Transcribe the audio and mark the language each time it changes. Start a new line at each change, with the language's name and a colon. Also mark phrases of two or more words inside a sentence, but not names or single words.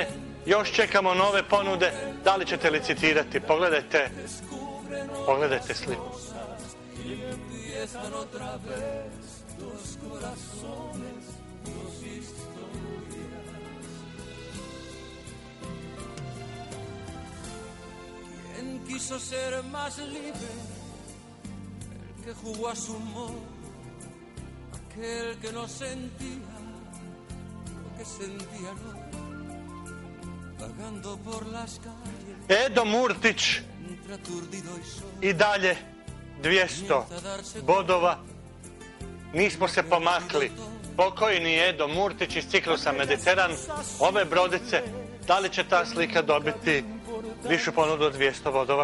Croatian: Još čekamo nove ponude. Da li ćete licitirati? Pogledajte sliku.
Spanish: Quiso ser más libre, el que jugó a su modo, aquel que no sentía lo que sentía no, vagando por las calles.
Croatian: Edo Murtić, i dalje 200 bodova. Nismo se pomakli. Pokojni Edo Murtić iz ciklusa Mediteran, ove brodice. Da li će ta slika dobiti višu ponudu od 200 bodova?